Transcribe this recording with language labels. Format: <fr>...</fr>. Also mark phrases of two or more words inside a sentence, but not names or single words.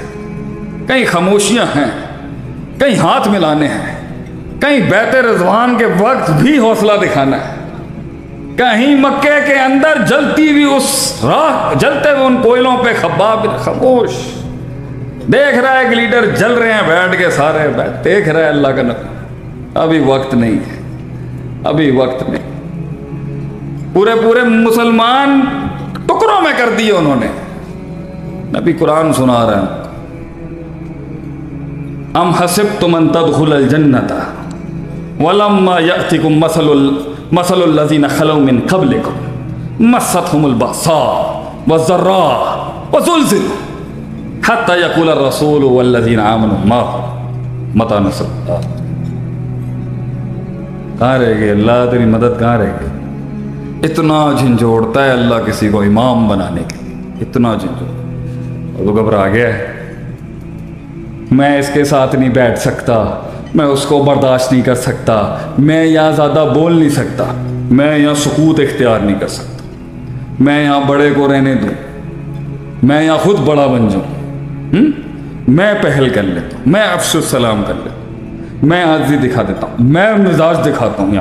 <hi>कहीं खामोशियां हैं, कहीं हाथ मिलाने हैं, कहीं बैते रिजवान के वक्त भी हौसला दिखाना है, कहीं मक्के के अंदर जलती हुई उस राख, जलते हुए उन कोयलों पे खब्बाब खामोश देख रहा है कि लीडर जल रहे हैं बैठ के, सारे बैठ देख रहा है अल्लाह का नबी। अभी वक्त नहीं है, अभी वक्त नहीं। पूरे पूरे मुसलमान टुकड़ों में कर दिए उन्होंने। नबी कुरान सुना रहे हैं,</hi> <ar>أم حسبتم أن تدخلوا الجنة ولما يأتكم مثل الذين خلوا من قبلكم مستهم البأساء والضراء وزلزلوا حتى يقول الرسول والذين آمنوا معه متى نصر الله.</ar> <hi>कहाँ रह गए अल्लाह, तेरी मदद कहाँ रह गई? इतना झंझोड़ता है अल्लाह किसी को इमाम बनाने के लिए, इतना झंझोड़। तो घबरा गया है, मैं इसके साथ नहीं बैठ सकता, मैं उसको बर्दाश्त नहीं कर सकता, मैं यहाँ ज़्यादा बोल नहीं सकता, मैं यहाँ सुकूत इख्तियार नहीं कर सकता, मैं यहाँ बड़े को रहने दूँ, मैं यहाँ खुद बड़ा बन जाऊँ, मैं पहल कर लेता हूँ, मैं अफसुस सलाम कर लेता हूँ, मैं आज़ी दिखा देता हूँ, मैं मिजाज दिखाता हूँ।</hi>